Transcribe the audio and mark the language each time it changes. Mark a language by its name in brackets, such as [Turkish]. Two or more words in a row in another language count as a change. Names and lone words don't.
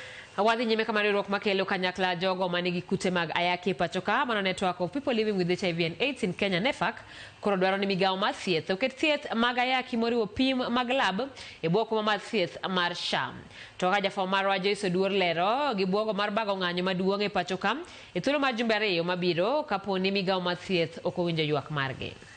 [Luo (Kenya and Tanzania)] Wadhi nyime kama riwruok makelo kanyakla jogo manigi kute mag ayaki pachoka mano [English] network of people living with HIV and AIDS in Kenya [Luo (Kenya and Tanzania)] NEFAC koro dwaro ni migawo mar thieth oket thieth mag ayaki moriwo pim mag lab e bwoko mar thieth mar SHA. To ka jafo marwa Riwruog lero gi bwogo mar bago ng'anyo maduong' e pachoka e thuolo mar jumbe ariyo mabiro kapo ni migawo mar thieth ok owinjo ywak margi.